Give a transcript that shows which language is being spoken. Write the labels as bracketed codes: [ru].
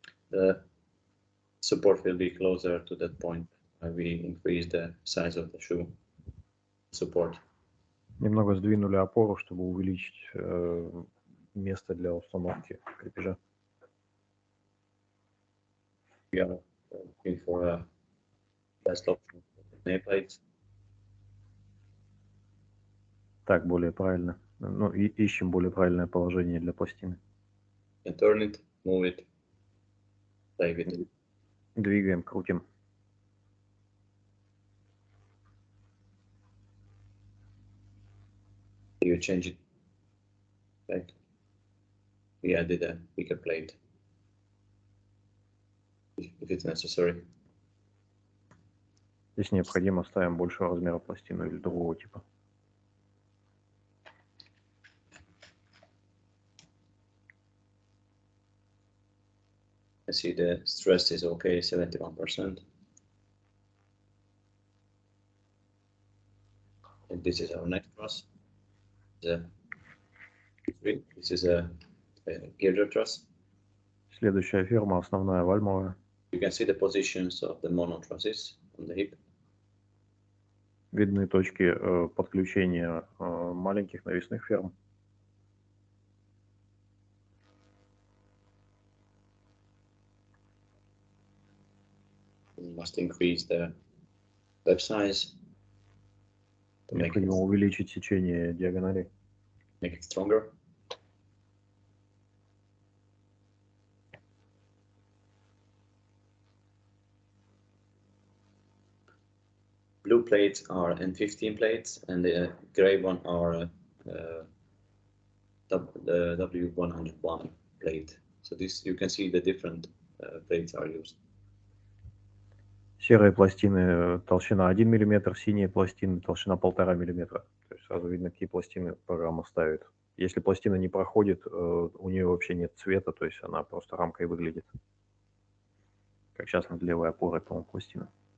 [en] The support will be closer to that point where we increase the size of the shoe support. [ru] Немного сдвинули опору, чтобы увеличить место для установки крепежа. [en] We are looking for a best option for the nail plates. [ru] Так, более правильно. Ну, ищем более правильное положение для пластины. [en] And turn it, move it, play with it. [ru] Двигаем, крутим. [en] You change it back. We added a bigger plate if it's necessary. [ru] Если необходимо, ставим большего размера пластину или другого типа. [en] I see the stress is okay, 71%. And this is our next truss. This is a girder truss. [ru] Следующая ферма, основная вальмовая. [en] You can see the positions of the mono trusses on the hip. [ru] Видны точки подключения маленьких навесных ферм. [en] We must increase the left size to [ru] Необходимо увеличить сечение диагоналей. [en] make it stronger. Blue plates are N15 plates, and the gray one are the W101 plate. So this, you can see the different plates are used. [ru] Серые пластины толщина 1 мм, синие пластины толщина 1,5 мм. То есть сразу видно, какие пластины программа ставит. Если пластина не проходит, у нее вообще нет цвета, то есть она просто рамкой выглядит. Как сейчас над левой опорой, по-моему, пластина.